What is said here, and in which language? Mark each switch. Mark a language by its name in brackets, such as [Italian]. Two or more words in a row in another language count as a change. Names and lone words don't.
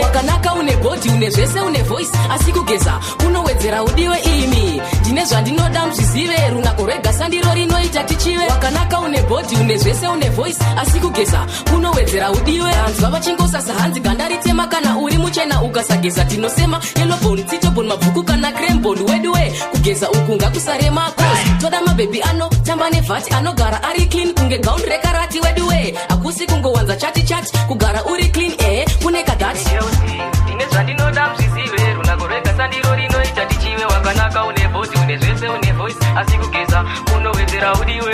[Shona] Wakanaka une body une zvese une voice asi kugeza kunowedzera udiwe imi. Ndine zvandinoda muzvizive. Runako rwega sandiro rinoita tichive. Wakanaka une body une zvese une voice asi kugeza kunowedzera udiwe. Anzwa vachingosasa hanzi ganda ritema kana uri muchena ukasageza tinosema [English] yellow bone [Shona] tito bone mabvuku kana [English] cream bone [Shona] wedwe kugeza ukunga kusarema cause toda mabhebhi ano tamba nevhati anogara ari clean kunge gown rekarati wedwe akusi kungowanza chati chati kugara uri clean kune kadati ine zvandinoda muzvizive. Runako rwega sandiro rinoita tichive. Wakanaka une body une zvese une voice asi kugeza kunowedzera udiwe.